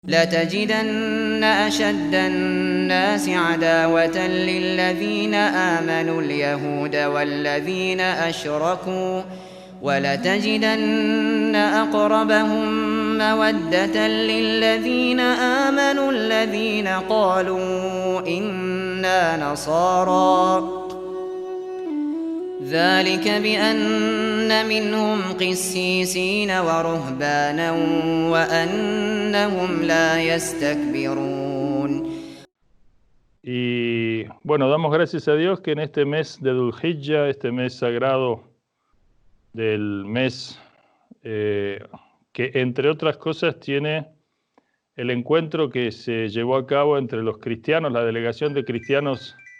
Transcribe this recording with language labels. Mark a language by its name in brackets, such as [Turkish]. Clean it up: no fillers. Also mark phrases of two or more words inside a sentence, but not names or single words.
[Arabic] لتجدن أشد الناس عداوة للذين آمنوا اليهود والذين أشركوا ولتجدن أقربهم مودة للذين آمنوا الذين قالوا إنا نصارى ذلك بأن منهم قسيسين ورهبانا وأنهم لا يستكبرون. [Spanish] Y bueno, damos gracias a Dios que en este mes de Dhul Hijjah, este mes sagrado del mes que entre otras cosas tiene el encuentro que se llevó a cabo entre los cristianos, la delegación de cristianos